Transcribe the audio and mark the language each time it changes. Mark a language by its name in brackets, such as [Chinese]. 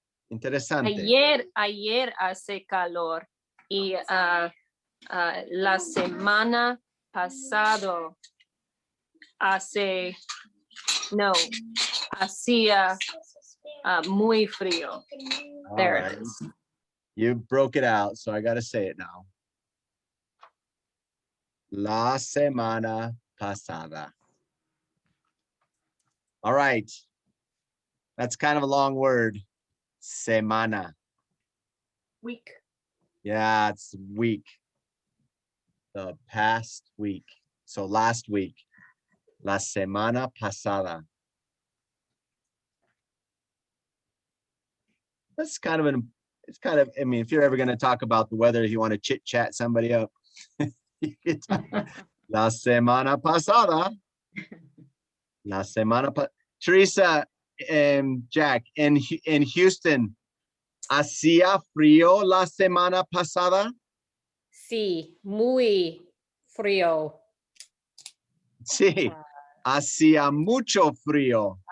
[Spanish] Interesante. Ayer hace calor y la semana pasado hacía muy frío. [English] There All it right. is. You broke it out, so I got to say it now. [Spanish] La semana pasada. [English] All right. That's kind of a long word. [Spanish] Semana. [English] Week. Yeah, it's week. The past week. So last week. [Spanish] La semana pasada. [English] That's kind of I mean, if you're ever going to talk about the weather, if you want to chit chat somebody up, you could talk. [Spanish] La semana pasada. La semana pasada. [English] Teresa and Jack, in Houston, [Spanish] ¿hacía frío la semana pasada? Sí, muy frío. Sí. Hacía mucho frío.